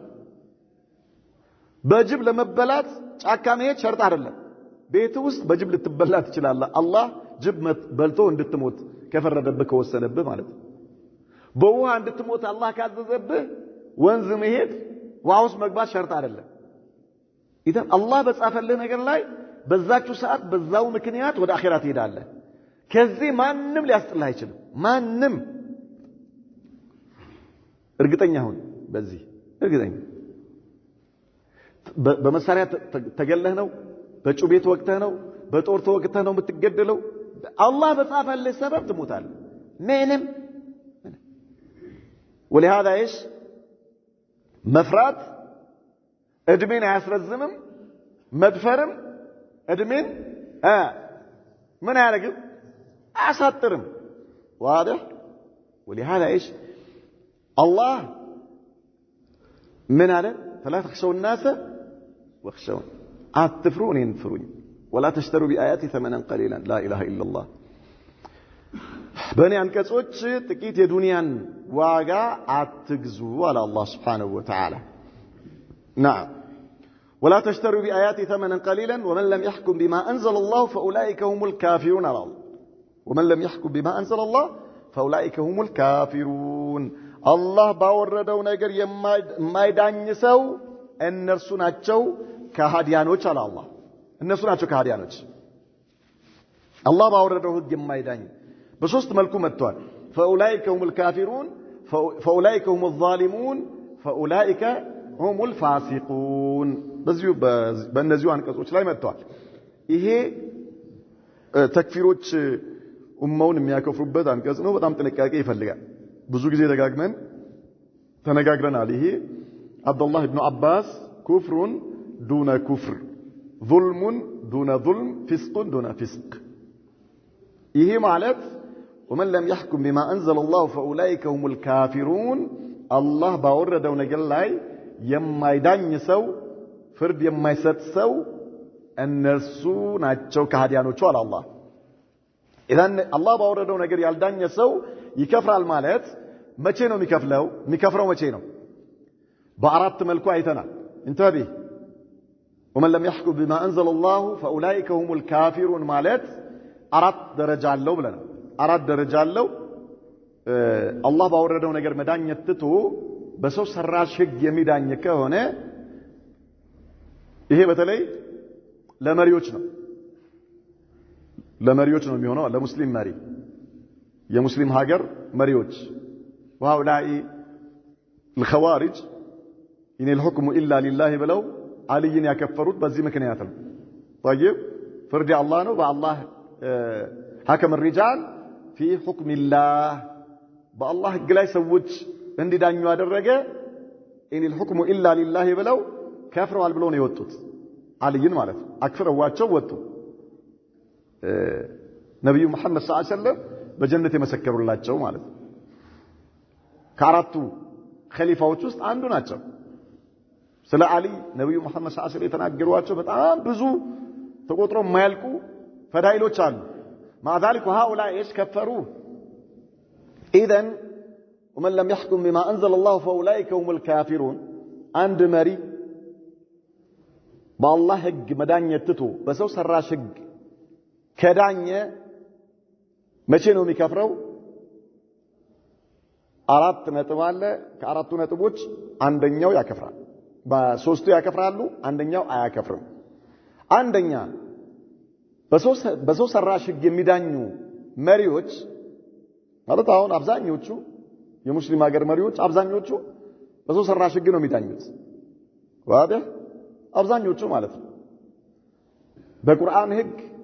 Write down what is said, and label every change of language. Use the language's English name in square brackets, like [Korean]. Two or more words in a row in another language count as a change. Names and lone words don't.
[Amharic] በጅብ ለመበላት ጫካ መሄድ ሸርጥ አይደለም ቤት ውስጥ በጅብ ልትበላ ትችላለህ አላህ ጅብ በልቶ እንድትሞት ከፈረደብህ ከወሰነብህ ማለት በውሃ እንድትሞት አላህ ካዘዘብህ ወንዝ መሄድ ውሃ ውስጥ መግባት ሸርጥ አይደለም ኢዘን አላህ በጻፈልህ ነገር ላይ በዛችሁ ሰዓት በዛው ምክንያት ወደ አኺራ ትሄዳለህ ከዚህ ማንንም ሊያስጥልህ አይችልም ማንንም እርግጠኛ ሁን በዚህ እርግጠኛ በመሳሪያ ተገለህ ነው በጩቤ ተወግተህ ነው በጦር ተወግተህ ነው የምትገደለው አላህ በጻፈልህ ሰበብ ትሞታለህ ምንም [Arabic] ولهذا ايش [Amharic] መፍራት እድሜን አያስረዝምም መድፈርም እድሜን ምን ያደርግም አያሳጥርም [Arabic] واضح ولهذا ايش الله من هذا فلا تخشوا الناس واخشون اتفرون ينفرون ولا تشتروا بآياتي ثمنا قليلا لا اله الا الله [Amharic] በእኔ አንቀጾች ጥቂት የዱንያን ዋጋ አትግዙ አለ አላህ [Arabic] سبحانه وتعالى نعم ولا تشتروا بآياتي ثمنا قليلا ومن لم يحكم بما أنزل الله فأولئك هم الكافرون ومن لم يحكم بما أنزل الله فأولئك هم الكافرون الله [Amharic] ባወረደው ነገር የማይዳኝ ሰው እነርሱ ናቸው ከሃዲያኖች አለ አላህ እነርሱ ናቸው ከሃዲያኖች አላህ ባወረደው ህግ የማይዳኝ በሶስት መልኩ መጥቷል [Arabic] فأولئك هم الكافرون فأولئك هم الظالمون فأولئك هم الفاسقون [Amharic] በእነዚሁ አንቀጾች ላይ መጥቷል ይሄ ተክፊሮች ኡማውን የሚያከፍሩበት አንቀጽ ነው በጣም ጥንቃቄ ይፈልጋል ብዙ ጊዜ ደጋግመን ተነጋግረናል ይሄ አብዱላህ ኢብኑ አባስ [Arabic] كفر دون كفر ظلم دون ظلم فسق دون فسق [Amharic] ይሄ ማለት [Arabic] ومن لم يحكم بما أنزل الله فأولئك هم الكافرون الله [Amharic] ባወረደው ነገር ላይ የማይዳኝ ሰው ፍርድ የማይሰጥ ሰው እነርሱ ናቸው ከሃዲያኖቹ አለ አላህ ኢዳን አላህ ባወረደው ነገር ያልዳኘ ሰው ይከፍራል ማለት መቼ ነው የሚከፍረው መቼ ነው በአራት መልኩ አይተናል እንተቢ [Arabic] ومن لم يحكم بما أنزل الله فأولئك هم الكافرون [Amharic] ማለት አራት ደረጃ አለው ብለናል አራት ደረጃ አለው አላህ ባወረደው ነገር መዳኘት ትቶ በሰው ሰራሽ ህግ የሚዳኝ ከሆነ ይሄ በተለይ ለመሪዎች ነው የሚሆነው ለሙስሊም መሪ የሙስሊም ሀገር መሪዎች [Arabic] وهؤلاء الخوارج إن الحكم إلا لله [Amharic] ብለው አልይን ያከፈሩት በዚህ ምክንያት ነው طيب ፍርድ አላህ ነው በአላህ [Arabic] حكم الرجال في حكم الله بالله [Amharic] ህግ ላይ ሰዎች እንዲዳኙ ያደረገ [Arabic] إن الحكم إلا لله [Amharic] ብለው ከፍረዋል ብለው ነው የወጡት አልይን ማለት አክፍረዋቸው ወጡ ነብዩ መሐመድ [Arabic] صلى الله عليه وسلم [Amharic] በጀነት የመሰከሩላቸው ማለት ከአራቱ ኸሊፋዎች ውስጥ አንዱ ናቸው ስለ አሊ ነብዩ መሐመድ [Arabic] صلى الله عليه وسلم [Amharic] የተናገሯቸው በጣም ብዙ ተቆጥሮ የማያልቁ ፈዳኢሎች አሉ [Arabic] مع ذلك هؤلاء ايش كفروا اذا ومن لم يحكم بما انزل الله فاولئك هم الكافرون عند مري بالله [Amharic] ህግ መዳኘት ትቶ በሰው ሰራሽ ህግ ከዳኘ መቼ ነው የሚከፍረው አራት ነጥብ አለ። ከአራቱ ነጥቦች አንደኛው ያከፍራል። በሶስቱ ያከፍራሉ፣ አንደኛው አያከፍርም። አንደኛ በሰው ሰራሽ ህግ የሚዳኙ መሪዎች ማለት አሁን አብዛኞቹ የሙስሊም ሀገር መሪዎች አብዛኞቹ በሰው ሰራሽ ህግ ነው የሚዳኙት። ዋደ አብዛኞቹ ማለት ነው። በቁርአን ህግ